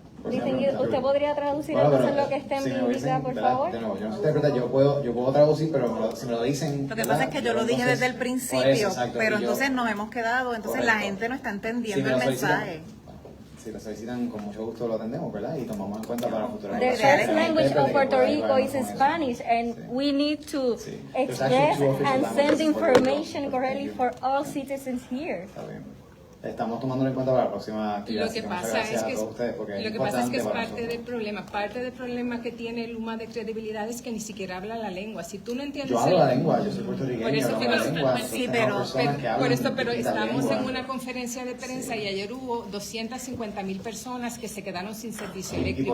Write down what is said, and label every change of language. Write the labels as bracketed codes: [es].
[es] Dicen que usted podría traducir entonces lo que Stanby indica, por favor. De nuevo, yo no sé interpretar, yo puedo traducir, pero si me lo dicen. Lo que pasa es que yo lo dije desde el principio, pero entonces nos hemos quedado, entonces la gente no está entendiendo el mensaje. Si lo solicitan, con mucho gusto lo atendemos, ¿verdad? Y tomamos en cuenta para futuras [en] The first language of Puerto Rico is Spanish, and we need to express and send information correctly for all citizens here. [es] Está bien. Estamos tomándolo en cuenta para la próxima actividad. Lo que pasa es que es parte del problema. Parte del problema que tiene Luma de credibilidad es que ni siquiera habla la lengua. Si tú no entiendes... Yo hablo la lengua, yo soy puertorriqueño, por eso hablo la lengua. Sí, pero estamos en una conferencia de prensa y ayer hubo 250,000 personas que se quedaron sin servicio eléctrico.